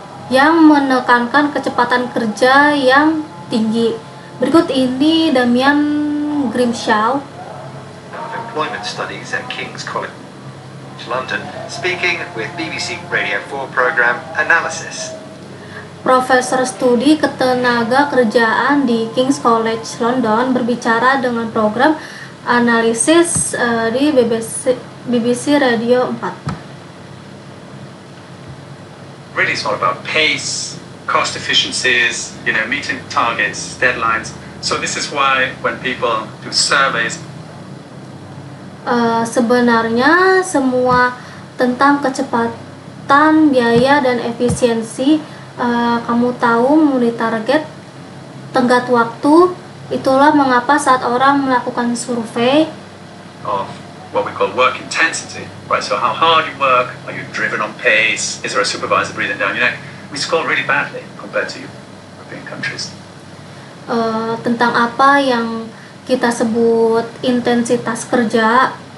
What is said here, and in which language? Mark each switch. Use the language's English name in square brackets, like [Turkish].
[Indonesian] Yang menekankan kecepatan kerja yang tinggi. Berikut ini Damian Grimshaw, [English] Of Employment Studies at King's College London, speaking with BBC Radio 4 program Analysis. [Indonesian] Profesor studi ketenaga kerjaan di King's College London, berbicara dengan program analisis di BBC Radio 4. [English] Really, it's all about pace, cost efficiencies, meeting targets, deadlines. So this is why when people do surveys, [Indonesian] Sebenarnya semua tentang kecepatan, biaya, dan efisiensi. Kamu tahu memenuhi target, tenggat waktu. Itulah mengapa saat orang melakukan survei [English] of what we call work intensity, right? So how hard you work, are you driven on pace, is there a supervisor breathing down your neck? We score really badly compared to European countries. [Indonesian] Tentang apa yang kita sebut intensitas kerja.